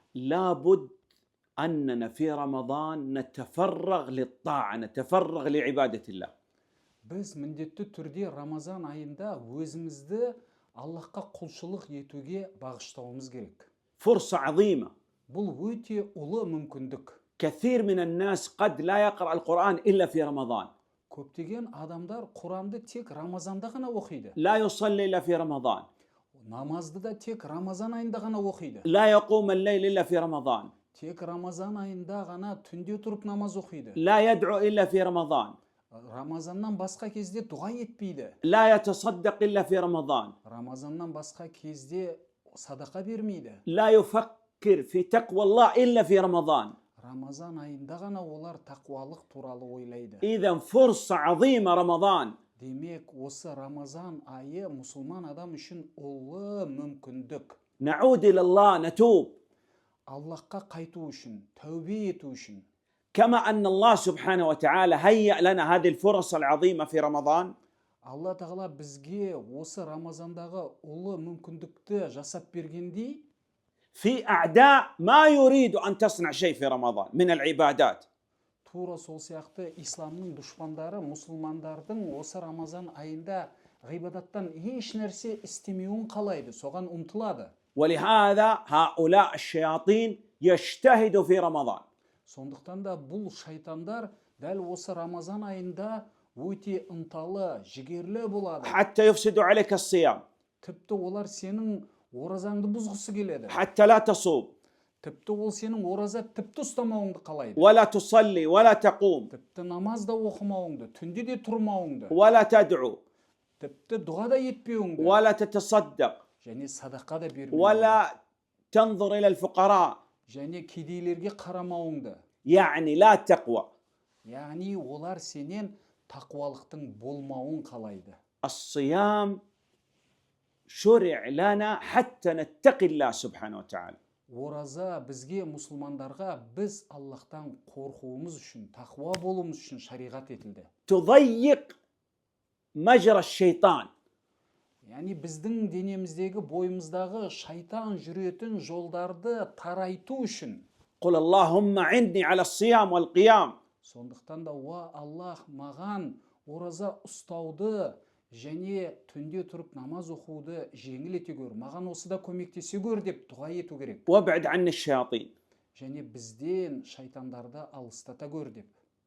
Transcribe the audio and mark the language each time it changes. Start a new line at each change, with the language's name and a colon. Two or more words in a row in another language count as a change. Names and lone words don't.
Arabic: لابد أننا في رمضان نتفرغ للطاعة، نتفرغ لعبادة الله.
Kazakh: Biz mіндетті түрде Рамазан айында өзімізді Аллахқа құлшылық етуге бағыштауымыз керек.
Arabic: فرصة عظيمة.
Kazakh: Бұл өте ұлы мүмкіндік.
Arabic: كثير من الناس قد لا يقرأ القرآن إلا في رمضان.
Kazakh: Көптеген адамдар Құранды тек Рамазанда ғана оқиды.
Arabic: لا يصلي إلا في رمضان.
Kazakh: Намазды да тек Рамазан айында ғана оқиды.
Arabic: لا يقوم الليل إلا في رمضان.
Kazakh: Тек Рамазан айында ғана түнде тұрып намаз оқиды.
Arabic: لا يدعو إلا في رمضان.
Kazakh: Рамазаннан басқа кезде дұға етпейді.
Arabic: لا يتصدق إلا في رمضان.
Kazakh: Рамазаннан басқа кезде садақа бермейді.
Arabic: لا يفكر في تقوى الله إلا في رمضان.
Kazakh: Рамазан айында ғана олар тақуалық туралы ойлайды.
Arabic: إذا فرصة عظيمة رمضان.
Kazakh: Демек, осы Рамазан айы мұсылман адам үшін ұлы мүмкіндік.
Arabic: نعود إلى الله نتوب.
Kazakh: Аллахқа қайту үшін, тәубе ету үшін.
Arabic: كما أن الله سبحانه وتعالى هيأ لنا هذه الفرص العظيمة في رمضان.
Kazakh: Алла тағала бізге осы Рамазандағы ұлы мүмкіндікті жасап бергендей,
Arabic: في أعداء ما يريد أن تصنع شيء في رمضان من العبادات.
Kazakh: тура сол сияқты исламның дұшпандары мұсылмандардың осы Рамазан айында ғибадаттан еш нәрсе істемеуін қалайды, соған ұмтылады.
Arabic: ولهذا هؤلاء الشياطين يجتهدوا في رمضان.
Kazakh: Сондықтан да бұл шайтандар дәл осы Рамазан айында өте ынталы, жігерлі болады.
Arabic: حتى يفسدوا عليك الصيام.
Kazakh: Тіпті олар сенің оразаңды бұзғысы келеді.
Arabic: حتى لا تصوم.
Kazakh: Тіпті ол сенің ораза тіпті ұстамауыңды қалайды.
Arabic: ولا تصلي ولا تقوم.
Kazakh: Тіпті намаз да оқымауыңды, түнде де тұрмауыңды.
Arabic: ولا تدعو.
Kazakh: Тіпті дұға да етпеуіңді.
Arabic: ولا تتصدق.
Kazakh: және садақа да бермеуіңді.
Arabic: ولا تنظر إلى الفقراء.
Kazakh: және кедейлерге қарамауыңды.
Arabic: يعني لا تقوى.
Kazakh: яғни олар сенен тақуалықтың болмауын қалайды.
Arabic: الصيام شرع لنا حتى نتقي الله سبحانه وتعالى.
Kazakh: Ораза бізге мұсылмандарға біз Аллахтан қорқуымыз үшін, тақуа болуымыз үшін шариғат етілді.
Arabic: تضيق مجرى الشيطان.
Kazakh: яғни біздің денеміздегі, бойымыздағы шайтан жүретін жолдарды тарайту үшін.
Arabic: قل اللهم عني على الصيام والقيام.
Kazakh: Сондықтан да Аллах маған ораза ұстауды және түнде тұрып намаз оқуды жеңіл ете көр, маған осыда көмектесе көр деп дұға ету керек.
Arabic: وابعد عني الشياطين.
Kazakh: және бізден шайтандарды алыстата көр деп.